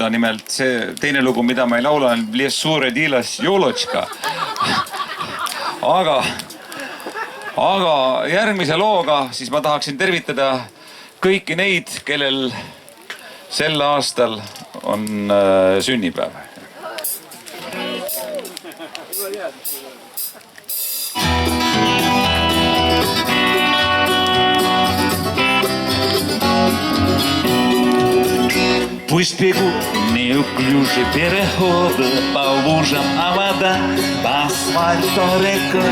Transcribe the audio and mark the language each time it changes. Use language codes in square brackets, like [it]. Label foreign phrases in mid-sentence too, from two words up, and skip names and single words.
[et] Nimelt see teine lugu, mida ma ei laula, on Les Suure Dilas Jolotška. Aga järgmise looga siis ma tahaksin tervitada kõiki neid, kellel sel aastal on sünnipäev. [ru] Пусть бегут неуклюже переходы по лужам, а вода по асфальту рекой.